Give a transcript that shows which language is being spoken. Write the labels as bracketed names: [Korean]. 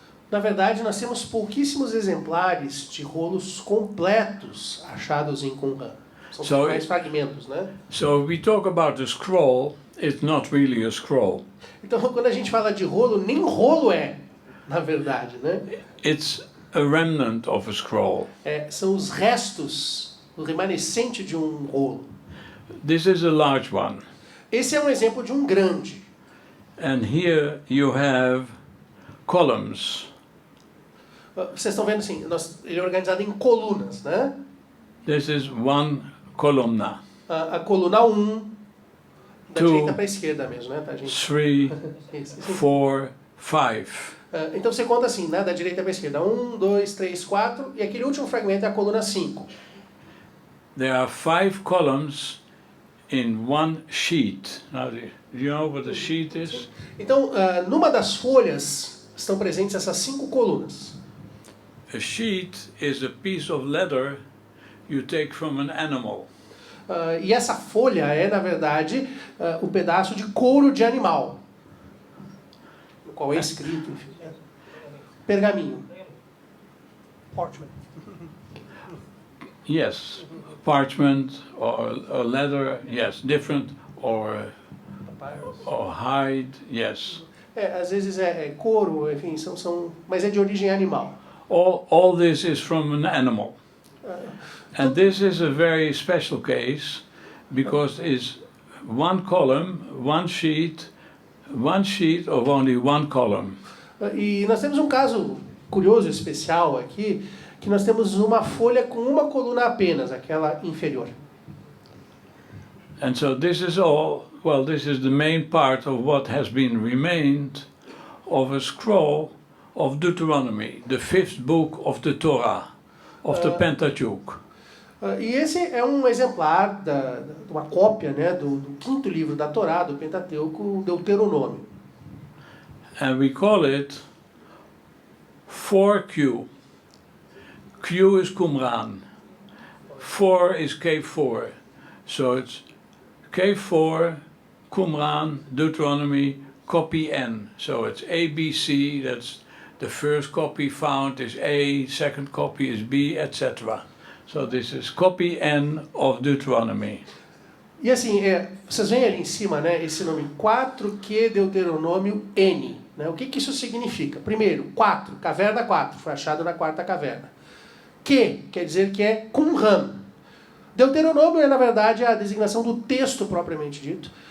[Portuguese] Na verdade, nós temos pouquíssimos exemplares de rolos completos achados em Qumran. São mais fragmentos, né? [English] So we talk about a scroll, it's not really a scroll. [Portuguese] Então, quando a gente fala de rolo, nem rolo é, na verdade, né? [English] It's a remnant of a scroll. [Portuguese] São os restos, o remanescente de um rolo. [English] This is a large one. [Portuguese] Esse é um exemplo de um grande. [English] And here you have columns. [Portuguese] Vocês estão vendo assim, ele é organizado em colunas, né? [English] This is one columna. [Portuguese] A coluna 1, da [English] Two. [Portuguese] direita para a esquerda mesmo, né? Tá, gente? [English] 3, [Portuguese] Isso. [English] 4, 5. [Portuguese] Então você conta assim, né? Da direita para a esquerda. 1, 2, 3, 4. E aquele último fragmento é a coluna 5. [English] There are 5 columns in one sheet. Now, do you know what a sheet is? [Portuguese] Então, numa das folhas estão presentes essas 5 colunas. [English] A sheet is a piece of leather you take from an animal. [Portuguese] E essa folha é, na verdade, um pedaço de couro de animal. No qual é escrito, enfim. Pergaminho. Parchment. [English] Yes, parchment or leather, yes, different, or hide, yes. [Portuguese] Às vezes é couro, enfim, mas é de origem animal. [English] All this is from an animal. And this is a very special case because it's one column, one sheet of only one column. [Portuguese] E nós temos um caso curioso, especial aqui, que nós temos uma folha com uma coluna apenas, aquela inferior. [English] And so this is this is the main part of what has been remained of a scroll of Deuteronomy, the 5th book of the Torah, of the Pentateuch. [Portuguese] E esse é um exemplar de uma cópia, né, do 5º livro da Torá, do Pentateuco, Deuteronômio. [English] And we call it 4Q. Q is Qumran. 4 is K4. So it's K4, Qumran, Deuteronomy, copy N. So it's ABC, that's the first copy found is A, second copy is B, etc. So this is copy N of Deuteronomy. [Portuguese] E assim, vocês veem ali em cima, né, esse nome 4Q Deuteronômio N. Né? O que isso significa? Primeiro, 4, caverna 4, foi achado na 4ª caverna. Q quer dizer que é Qumran. Deuteronômio é, na verdade, a designação do texto propriamente dito.